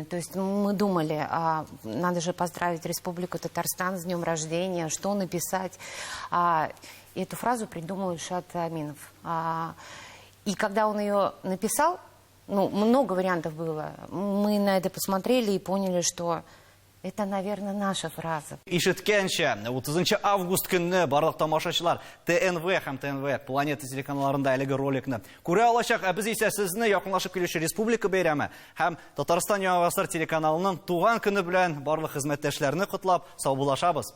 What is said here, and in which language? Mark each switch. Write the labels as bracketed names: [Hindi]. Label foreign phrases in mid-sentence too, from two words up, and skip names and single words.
[Russian] То есть мы думали, надо же поздравить Республику Татарстан с днем рождения, что написать. И эту фразу придумал Ильшат Аминов. И когда он ее написал, много вариантов было. Мы на это посмотрели и поняли, что это, наверное, наша фраза. [Tatar] Ишеткенче, 30 август күнне барлык тамашачылар ТНВ һәм ТНВ Планета телеканалларында әлеге роликны күрә алачак. Без исә сезне якынлашып килүче республика бәйрәме һәм Татарстан Яңа гасыр телеканалының туган көне белән барлык хезмәттәшләрне котлап, сау булашабыз.